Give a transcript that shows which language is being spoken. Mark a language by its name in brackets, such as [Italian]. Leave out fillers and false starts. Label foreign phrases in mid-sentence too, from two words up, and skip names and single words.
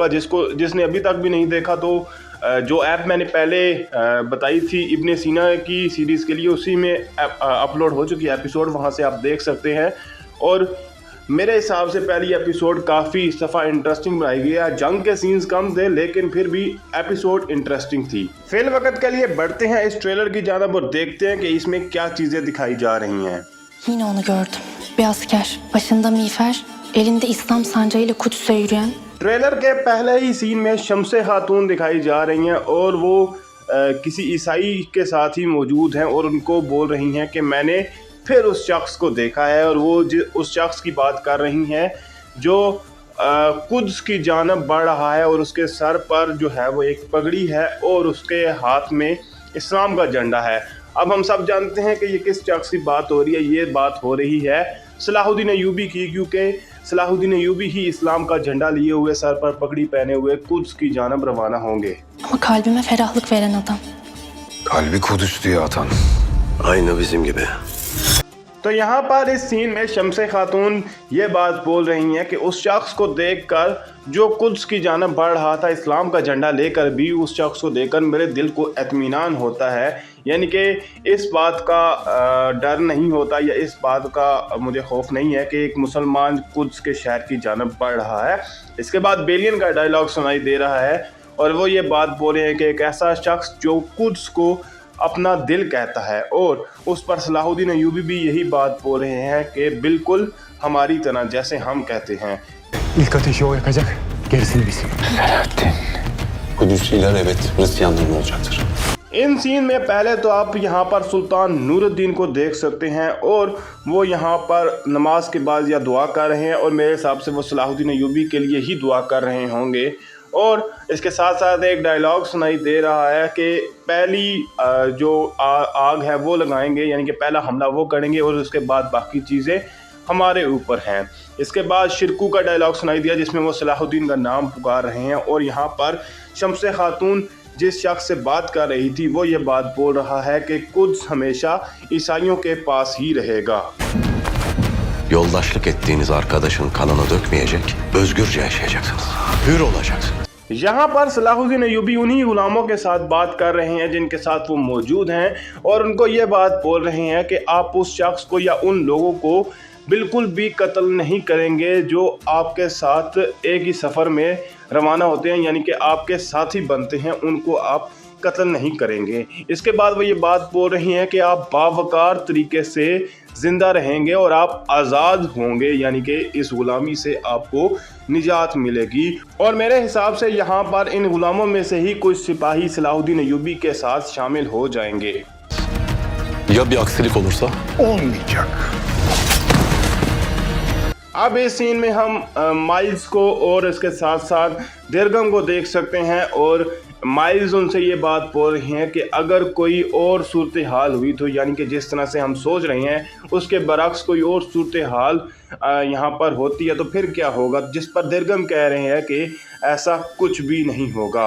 [Hindi] जिसने अभी तक भी नहीं देखा तो जो ऐप मैंने पहले बताई थी इब्ने सीना की सीरीज़ के लिए, उसी में अपलोड हो चुकी है एपिसोड, वहाँ से आप देख सकते हैं। और मेरे हिसाब से पहली एपिसोड काफ़ी सफ़ा इंटरेस्टिंग बनाई गई है। जंग के सीन्स कम थे लेकिन फिर भी एपिसोड इंटरेस्टिंग थी। फिल वक्त के लिए बढ़ते हैं इस ट्रेलर की जानब और देखते हैं कि इसमें क्या चीज़ें दिखाई जा रही हैं। [Turkish] Yine onu gördüm. Bir asker, başında miğfer, elinde İslam sancağıyla Kudüs'e yürüyen. [Hindi] ट्रेलर के पहले ही सीन में शम्से खातून दिखाई जा रही हैं और वो किसी ईसाई के साथ ही मौजूद हैं और उनको बोल रही हैं कि मैंने फिर उस शख्स को देखा है। और वो उस शख्स की बात कर रही हैं जो कुद्स की जानब बढ़ रहा है और उसके सर पर जो है वो एक पगड़ी है और उसके हाथ में इस्लाम का झंडा है। अब हम सब जानते हैं कि ये किस शख्स की बात हो रही है। ये बात हो रही है सलाहुद्दीन अय्यूबी की, क्योंकि सलाहुद्दीन अय्यूबी ही इस्लाम का झंडा लिए हुए, सर पर पगड़ी पहने हुए कुद्स की जानब रवाना होंगे। [Turkish] Ama kalbime ferahlık veren adam. Kalbi Kudüs diye atan. Aynı bizim gibi. [Hindi] तो यहाँ पर इस सीन में शम्से खातून ये बात बोल रही हैं कि उस शख्स को देखकर जो कुद्स की जानब बढ़ रहा था इस्लाम का झंडा लेकर, भी उस शख्स को देखकर मेरे दिल को इत्मीनान होता है। यानी कि इस बात का डर नहीं होता या इस बात का मुझे खौफ नहीं है कि एक मुसलमान कुद्स के शहर की जानब बढ़ रहा है। इसके बाद बेलियन का डायलॉग सुनाई दे रहा है और वो ये बात बोल रहे हैं कि एक ऐसा शख्स जो कुद्स को अपना दिल कहता है। और उस पर सलाहुद्दीन अय्यूबी भी यही बात बोल रहे हैं कि बिल्कुल हमारी तरह, जैसे हम कहते हैं। [Turkish] İlk ateşi o yakacak, gerisini biz. Selahattin. Kudüsliler evet Hristiyanların olacaktır. [Hindi] इन सीन में पहले तो आप यहाँ पर सुल्तान नूरुद्दीन को देख सकते हैं और वो यहाँ पर नमाज के बाद या दुआ कर रहे हैं और मेरे हिसाब से वो सलाहुद्दीन अय्यूबी के लिए ही दुआ कर रहे होंगे। और इसके साथ साथ एक डायलॉग सुनाई दे रहा है कि पहली जो आग है वो लगाएंगे, यानी कि पहला हमला वो करेंगे और उसके बाद बाकी चीज़ें हमारे ऊपर हैं। इसके बाद शिरकू का डायलॉग सुनाई दिया जिसमें वो सलाहुद्दीन का नाम पुकार रहे हैं। और यहाँ पर शम्से खातून जिस शख्स से बात कर रही थी वो ये बात बोल रहा है कि कुद्स हमेशा ईसाइयों के पास ही रहेगा। [Turkish] Yoldaşlık ettiğiniz arkadaşın kanını dökmeyecek, özgürce yaşayacaksınız. Hür olacaksınız. [Hindi] यहाँ पर सलाहुद्दीन अय्यूबी उन्हीं गुलामों के साथ बात कर रहे हैं जिनके साथ वो मौजूद हैं और उनको ये बात बोल रहे हैं कि आप उस शख्स को या उन लोगों को बिल्कुल भी कत्ल नहीं करेंगे जो आपके साथ एक ही सफ़र में रवाना होते हैं, यानी कि आपके साथी बनते हैं, उनको आप कत्ल नहीं करेंगे। इसके बाद वो ये बात बोल रही हैं कि आप बावकार तरीके से ज़िंदा रहेंगे और आप आज़ाद होंगे, यानी कि इस गुलामी से आपको निजात मिलेगी। और मेरे हिसाब से यहाँ पर इन गुलामों में से ही कुछ सिपाही सलाहुद्दीन अय्यूबी के साथ शामिल हो जाएंगे। [Turkish] Ya bir aksilik olursa? Olmayacak. [Hindi] अब इस सीन में हम माइल्स को और इसके साथ साथ दिरगम को देख सकते हैं और माइल्स उनसे ये बात बोल रही हैं कि अगर कोई और सूरत हाल हुई तो, यानी कि जिस तरह से हम सोच रहे हैं उसके बरक्स कोई और सूरत हाल यहाँ पर होती है तो फिर क्या होगा, जिस पर दिरगम कह रहे हैं कि ऐसा कुछ भी नहीं होगा।